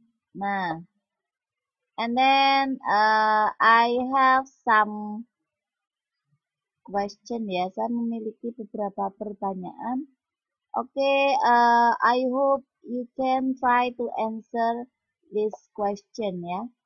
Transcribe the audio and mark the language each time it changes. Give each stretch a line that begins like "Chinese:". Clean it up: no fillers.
English: Nah, and then I have some question ya.
Indonesian: Saya memiliki beberapa pertanyaan.
English: Oke, I hope you can try to answer this question ya.